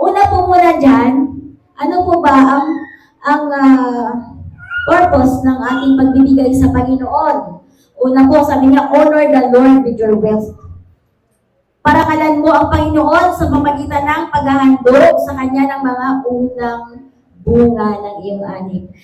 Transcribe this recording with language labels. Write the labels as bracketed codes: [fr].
[tl] Una po muna dyan, ano po ba ang purpose ng ating pagbibigay sa Panginoon? Una po, sabi niya, [en] honor the Lord with your wealth. [tl] Parangalan mo ang Panginoon sa pamagitan ng paghahandog sa Kanya ng mga unang bunga ng iyong ani.